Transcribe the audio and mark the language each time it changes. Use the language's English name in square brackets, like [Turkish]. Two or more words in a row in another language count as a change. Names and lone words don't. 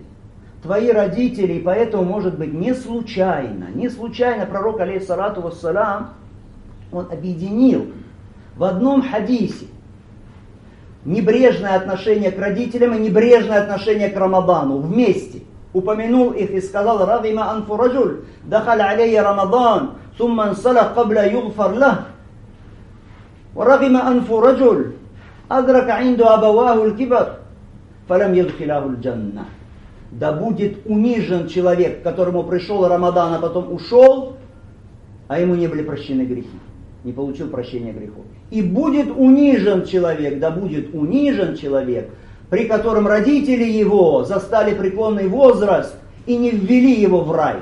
[Russian] Твои родители, и поэтому, может быть, не случайно пророк, [Arabic] عليه الصلاة والسلام, [Russian] он объединил в одном хадисе небрежное отношение к родителям и небрежное отношение к Рамадану вместе. Упомянул их и сказал: [Arabic] «رغم أنف رجل دخل عليه رمضان ثم انسلخ قبل يغفر له. رغم أنف رجل أدرك عنده أبواه الكبر فلم يدخلاه الجنة». [Russian] Да будет унижен человек, которому пришел Рамадан, а потом ушел, а ему не были прощены грехи, не получил прощения грехов. И будет унижен человек, при котором родители его застали преклонный возраст и не ввели его в рай.